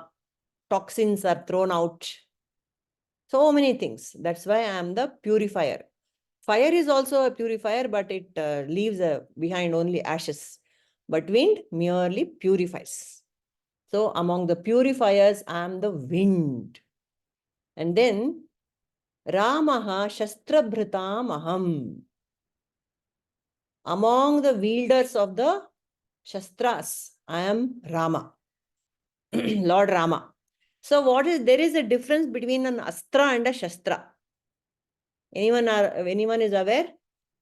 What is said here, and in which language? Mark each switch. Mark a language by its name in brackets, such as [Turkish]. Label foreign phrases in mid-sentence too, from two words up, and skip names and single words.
[English] Toxins are thrown out. So many things. That's why I am the purifier. Fire is also a purifier, but it leaves behind only ashes. But wind merely purifies. So among the purifiers, I am the wind. And then, [Sanskrit] रामः शस्त्र-भृताम् अहम्. [English] Among the wielders of the shastras, I am Rama, Lord Rama. So there is a difference between an astra and a shastra. Anyone is aware?